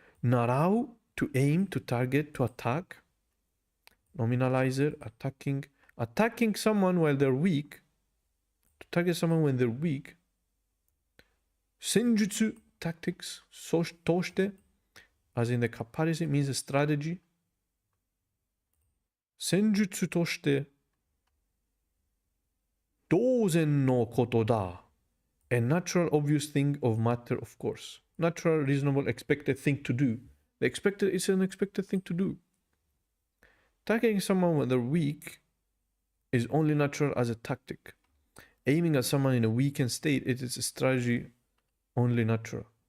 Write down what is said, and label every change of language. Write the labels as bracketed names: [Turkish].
[English] 習う to aim, to target, to attack. Nominalizer, attacking someone while they're weak. To target someone when they're weak. 戦術 tactics, として as in the comparison means a strategy. [Japanese] 戦術として当然のことだ。 [English] A natural, obvious thing of matter, of course. Natural, reasonable, expected thing to do. It's an expected thing to do. Attacking someone when they're weak is only natural as a tactic. Aiming at someone in a weakened state, it is a strategy only natural.